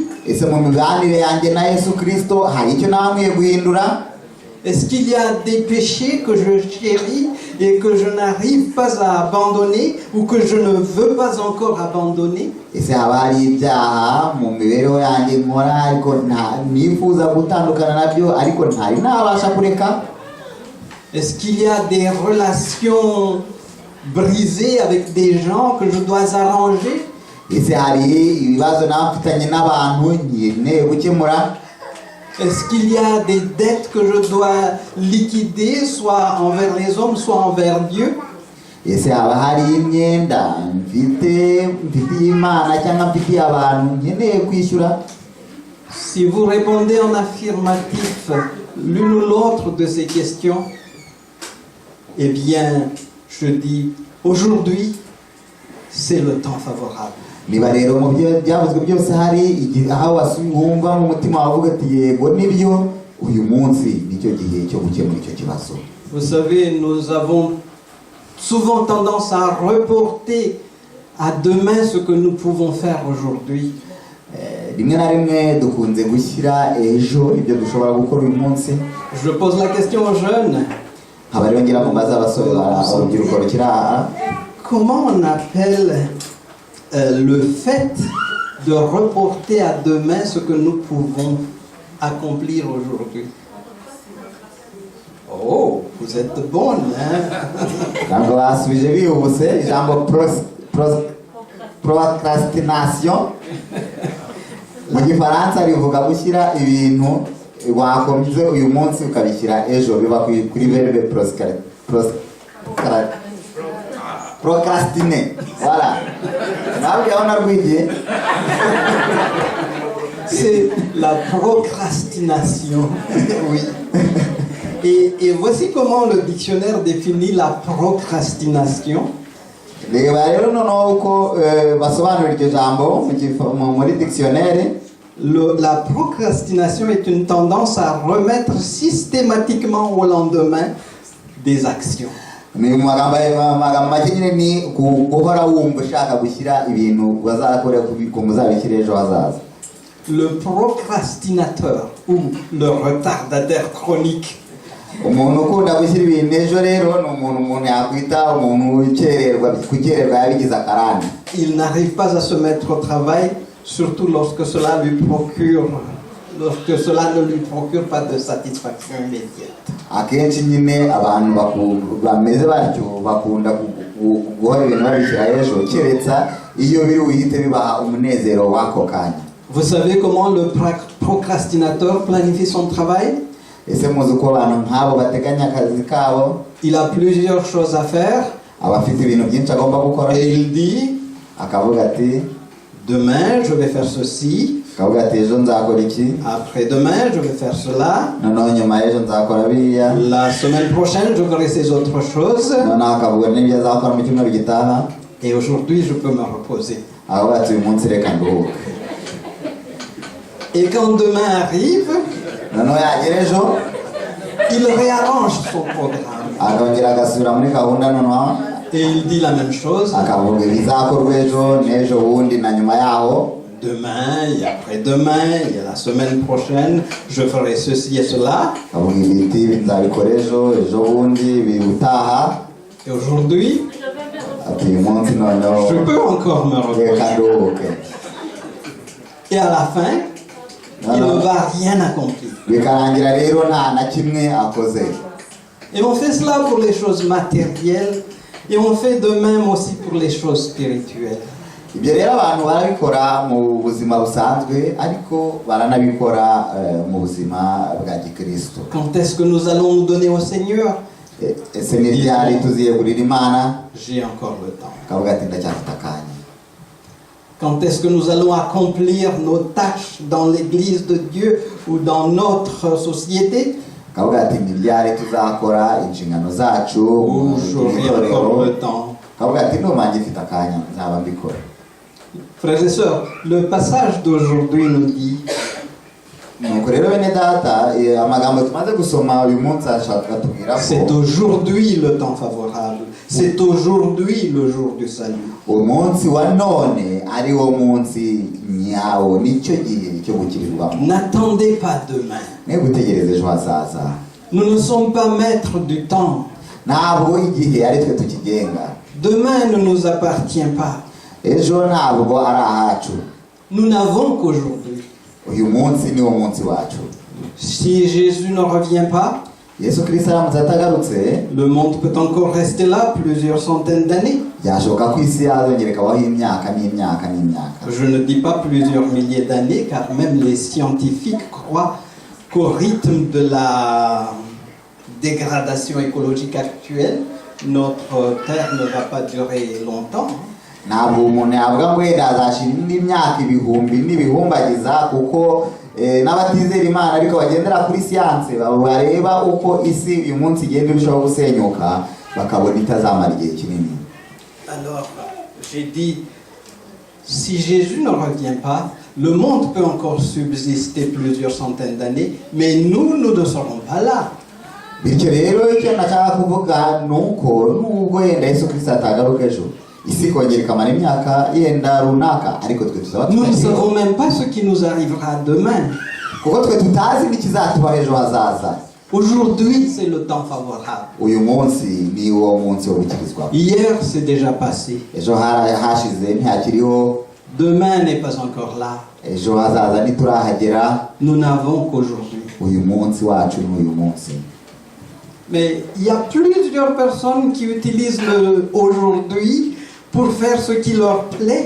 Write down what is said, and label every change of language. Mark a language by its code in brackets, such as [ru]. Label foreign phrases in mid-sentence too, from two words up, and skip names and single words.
[rw] ese mu mibanire yanjye na Yesu Kristo hari icyo namwiye guhindura? [fr] Est-ce qu'il y a des péchés que je chéris et que je n'arrive pas à abandonner ou que je ne veux pas encore abandonner? [rw] ese haba hari ibyaha mu mibereho yanjye nkora ariko nifuza gutandukana nabyo ariko ntari nabasha kureka? [fr] Est-ce qu'il y a des relations brisées avec des gens que je dois arranger? [rw] ese hari ibibazo nafitanye n'abantu nkeneye gukemura? [fr] Est-ce qu'il y a des dettes que je dois liquider, soit envers les hommes, soit envers Dieu? [rw] ese haba hari imyenda mfitiye Imana cyangwa mfitiye abantu nkeneye kwishyura? [fr] Si vous répondez en affirmatif l'une ou l'autre de ces questions, eh bien, je dis, aujourd'hui, c'est le temps favorable. [rw] niba rero mu byo byavuzwe byose hari aho wumva mu mutima wavuga ati yego nibyo uyu munsi nicyo gihe cyo gukemura icyo kibazo. [fr] Vous savez, nous avons souvent tendance à reporter à demain ce que nous pouvons faire aujourd'hui. [rw] rimwe na rimwe dukunze gushyira ejo ibyo dushobora gukora uyu munsi. [fr] Je pose la question aux jeunes. [rw] nkaba rero ngira ngo mbaze abasore urubyiruko rukiri aha, [fr] Comment on appelle le fait de reporter à demain ce que nous pouvons accomplir aujourd'hui? Oh, vous êtes bonne, hein? [rw] ntabwo basubije bihuse ijambo procrastination mu gifaransa rivuga gushyira ibintu wakomeze uyu munsi ukabishyira ejo, biba kuri [fr] verbe procrastiner. Voilà, [rw] ntabwo yabona rwigiye. [fr] C'est la procrastination. Oui. Et voici comment le dictionnaire définit la procrastination. [rw] reba rero noneho uko basobanura iryo jambo muri dictionnaire. [fr] La procrastination est une tendance à remettre systématiquement au lendemain des actions. [rw] ni mu magambo make nyine ni guhora wumva ushaka gushyira ibintu bazakora ku muzabishyira ejo hazaza. [fr] Le procrastinateur ou le retardataire chronique. [rw] umuntu ukunda gushyira ibintu ejo rero ni umuntu yakwita umuntu kukererwa yabigize akarande. [fr] Il n'arrive pas à se mettre au travail, surtout lorsque cela ne lui procure pas de satisfaction immédiate. [rw] akenshi nyine abantu bameze batyo bakunda guhora ibintu babishyira ejo keretse iyo biri buhite bibaha umunezero w'ako kanya. [fr] Vous savez comment le procrastinateur planifie son travail? [rw] ese muzi uko abantu nk'abo bateganya akazi kabo? [fr] Il a plusieurs choses à faire. [rw] aba afite ibintu byinshi agomba gukora. [fr] Et il dit, [rw] akavuga ati [fr] demain je vais faire ceci, [rw] akavuga ati ejo nzakora iki, [fr] après-demain je vais faire cela, [rw] noneho nyuma y'ejo nzakora biriya, [fr] la semaine prochaine je ferai ces autres choses, [rw] noneho akavuga n'ibyo azakora mu cyumweru gitaha, [fr] et aujourd'hui je peux me reposer. [rw] akavuga ati uyu munsi reka nduhuke. [fr] Et quand demain arrive, [rw] noneho yagera ejo [fr] il réarrange son programme. [rw] akongera agasubira muri gahunda noneho [fr] Et il dit la même chose. [rw] akavuga ibizakorwa ejo n'ejo bundi na nyuma yaho. [fr] Demain et après-demain, il y a la semaine prochaine, je ferai ceci et cela. [rw] akavuga ibiti nzabikora ejo bundi bitaha. [fr] Et aujourd'hui, [rw] ati uyu munsi noneho [fr] je peux encore me [rw] reka [fr] reposer. [rw] nduhuke. [fr] Et à la fin, il ne va rien accomplir. [rw] bikarangira rero nta na kimwe akoze. [fr] Et on fait cela pour les choses matérielles et on fait de même aussi pour les choses spirituelles. [rw] ibyo rero abantu barabikora mu buzima busanzwe ariko baranabikora mu buzima bwa gikristo. [fr] Quand est-ce que nous allons nous donner au Seigneur? [rw] ese ni ryari tuziyegurira Imana? [fr] J'ai encore le temps. [rw] akavuga ati ndacyafite akanya. [fr] Quand est-ce que nous allons accomplir nos tâches dans l'église de Dieu ou dans notre société? [rw] akavuga ati ni ryari tuzakora inshingano zacu [fr] Oh, j'aurai encore le temps. [rw] akavuga ati numanjye mfite akanya nzaba mbikora. [fr] Frères et sœurs, le passage d'aujourd'hui nous dit [rw] nuko rero bene data amagambo tumaze gusoma uyu munsi ashaka tubwira [fr] c'est [rw] ko [fr] aujourd'hui le temps favorable, c'est aujourd'hui le jour du salut. [rw] umunsi wa none ari wo munsi nyawo, nicyo gihe cyo gukirirwamo. [fr] N'attendez pas demain. [rw] niba utegereza ejo hazaza, [fr] Nous ne sommes pas maîtres du temps. [rw] ntabwo igihe ari twe tukigenga. [fr] Demain ne nous appartient pas. [rw] ejo ntabwo ari ahacu, [fr] Nous n'avons qu'aujourd'hui. [rw] uyu munsi niwo munsi wacu. [fr] Si Jésus ne revient pas, [rw] yesu kirisito aramutse atagarutse, [fr] le monde peut encore rester là plusieurs centaines d'années. [rw] byashoboka ko isi yazongera ikabaho imyaka n'imyaka n'imyaka. [fr] Je ne dis pas plusieurs milliers d'années, car même les scientifiques croient qu'au rythme de la dégradation écologique actuelle, notre Terre ne va pas durer longtemps. [rw] ntabwo umuntu yavuga ngo wenda azashira indi myaka ibihumbi n'ibihumbagiza, kuko n'abatizera Imana ariko bagendera kuri siyanse bareba uko isi uyu munsi igenda irushaho gusenyuka bakabona itazamara igihe kinini. [fr] Alors, j'ai dit, si Jésus ne revient pas, le monde peut encore subsister plusieurs centaines d'années, mais nous ne serons pas là. [rw] bityo rero icyo nashaka kuvuga ni uko nubwo yenda Yesu Kristo atagaruka ejo isi kongera ikamara imyaka yenda runaka ariko twe tuzaba [fr] Nous ne savons même pas ce qui nous arrivera demain. [rw] kuko twe tutazi n'ikizatuba ejo hazaza. [fr] Aujourd'hui, c'est le temps favorable. [rw] uyu munsi ni uwo munsi wo gukirizwa. [fr] Hier, c'est déjà passé. [rw] ejo hashize ntihakiriho, [fr] Demain n'est pas encore là. [rw] ejo hazaza ntiturahagera. [fr] Nous n'avons qu'aujourd'hui. [rw] uyu munsi wacu ni uyu munsi. [fr] Mais il y a plusieurs personnes qui utilisent le aujourd'hui pour faire ce qui leur plaît.